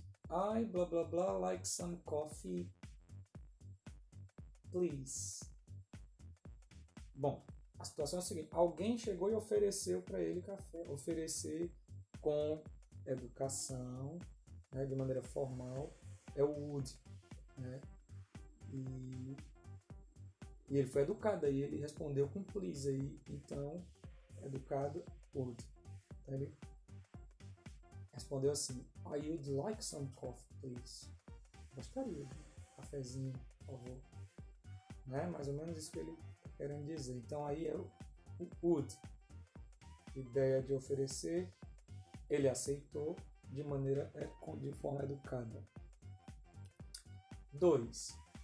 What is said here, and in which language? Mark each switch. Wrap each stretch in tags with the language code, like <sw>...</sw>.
<en>I, blá blá blá, like some coffee, please.</en> <pt>Bom, a situação é a seguinte: alguém chegou e ofereceu para ele café. Oferecer com educação, né, de maneira formal, é o would, né? E ele foi educado, aí ele respondeu com please, aí, então, educado, would. Então ele respondeu assim:</pt> <en>I would like some coffee, please.</en> <pt>Gostaria de um cafezinho, por favor. Né? Mais ou menos isso que ele está querendo dizer. Então aí é o would. Ideia de oferecer, ele aceitou de forma educada. 2.</pt>